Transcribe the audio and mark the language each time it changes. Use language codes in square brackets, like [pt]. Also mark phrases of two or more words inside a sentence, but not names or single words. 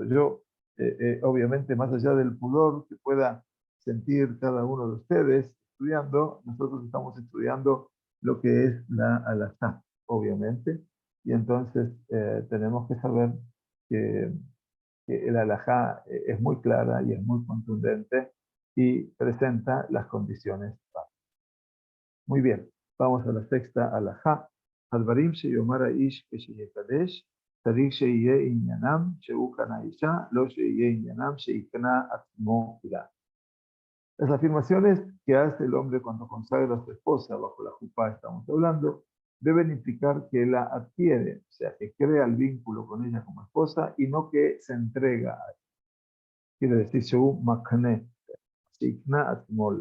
[es] Yo, obviamente, más allá del pudor que pueda sentir cada uno de ustedes estudiando, nosotros estamos estudiando lo que es la halajá, obviamente, y entonces tenemos que saber que el halajá es muy clara y es muy contundente y presenta las condiciones. Muy bien, vamos a la sexta halajá. [he] הדברים שיאמר האיש כשיקדש, צריך שיהיה עניינם שהוא קנה אישה, לא שיהיה עניינם שיקנה עצמו לה. [es] Las afirmaciones que hace el hombre cuando consagra a su esposa bajo la jupá, estamos hablando, deben implicar que la adquiere, o sea, que crea el vínculo con ella como esposa y no que se entrega a ella. Quiere decir, [he] שהוא מקנה, שיקנה עצמו לה.